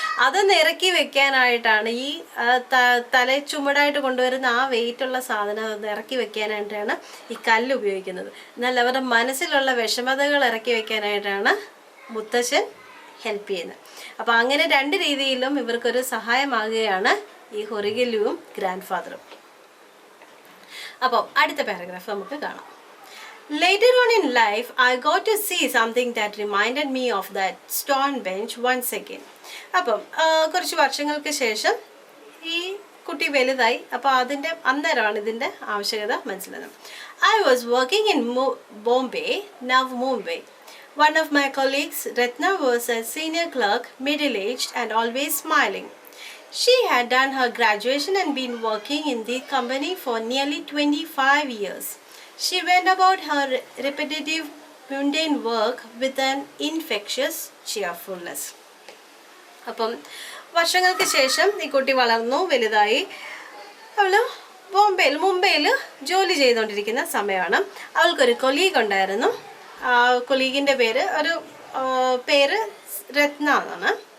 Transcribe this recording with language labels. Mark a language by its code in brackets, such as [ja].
[ml] അതൊന്ന് ഇറക്കി വെക്കാനായിട്ടാണ് ഈ ചുമടായിട്ട് കൊണ്ടുവരുന്ന ആ വെയിറ്റുള്ള സാധനം ഒന്ന് ഇറക്കി വെക്കാനായിട്ടാണ് ഈ കല്ല് ഉപയോഗിക്കുന്നത്. എന്നാൽ അവരുടെ മനസ്സിലുള്ള വിഷമതകൾ ഇറക്കി വെക്കാനായിട്ടാണ് മുത്തശ്ശൻ ഹെൽപ്പ് ചെയ്യുന്നത്. അപ്പോൾ അങ്ങനെ രണ്ട് രീതിയിലും ഇവർക്കൊരു സഹായമാകുകയാണ് ഈ ഹൊറിഗലുവും ഗ്രാൻഡ് ഫാദറും. അപ്പോൾ അടുത്ത പാരഗ്രാഫ് നമുക്ക് കാണാം. [en] Later on in life, I got to see something that reminded me of that stone bench once again. [ml] അപ്പം കുറച്ച് വർഷങ്ങൾക്ക് ശേഷം ഈ കുട്ടി വലുതായി. അപ്പോൾ അന്നേരമാണ് ഇതിൻ്റെ ആവശ്യകത മനസ്സിലാകുന്നത്. [en] I was working in Bombay, now Mumbai. One of my colleagues, Ratna, was a senior clerk, middle-aged and always smiling. She had done her graduation and been working in the company for nearly 25 years. She went about her repetitive, mundane work with an infectious cheerfulness. [ml] അപ്പം വർഷങ്ങൾക്ക് ശേഷം ഈ കുട്ടി വളർന്നു വലുതായി. അവൾ മുംബൈയിൽ ജോലി ചെയ്തുകൊണ്ടിരിക്കുന്ന സമയമാണ്. അവൾക്കൊരു കൊലീഗ് ഉണ്ടായിരുന്നു. കൊലീഗിൻ്റെ പേര് രത്ന എന്നാണ്.